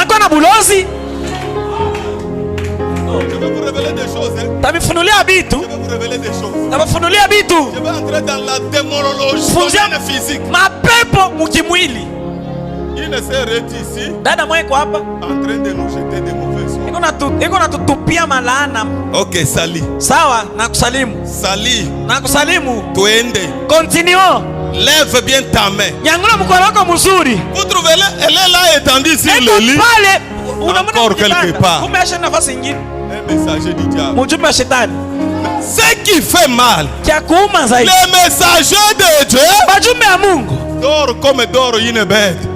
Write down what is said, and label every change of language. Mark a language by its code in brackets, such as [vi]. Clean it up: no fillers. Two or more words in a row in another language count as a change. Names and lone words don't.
[fr] Je vais vous révéler des choses. Je vais vous révéler des choses. Je vais entrer dans la démonologie physique. Il ne s'est arrêté ici en train de nous jeter des mauvais sorts. Ok, Sali. [sw] Sawa, nakusalimu. Sali. Nakusalimu. Tuende. [fr] Continuons. Lève bien ta main. [sw] Nyangula mkono wako mzuri. [fr] Vous trouvez elle est là étendue sur le lit. Encore quelque part. Un messager du diable. Ce qui fait mal, les messagers de Dieu dorment comme dort une bête.